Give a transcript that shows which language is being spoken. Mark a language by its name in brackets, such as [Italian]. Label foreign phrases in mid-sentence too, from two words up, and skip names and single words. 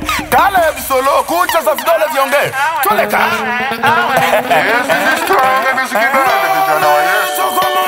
[Swahili] Caleb Solo, kucha za vidole viongee. Toleka. [English] Yes, this is strong. Let me see you, [Swahili] vijana wa Yesu.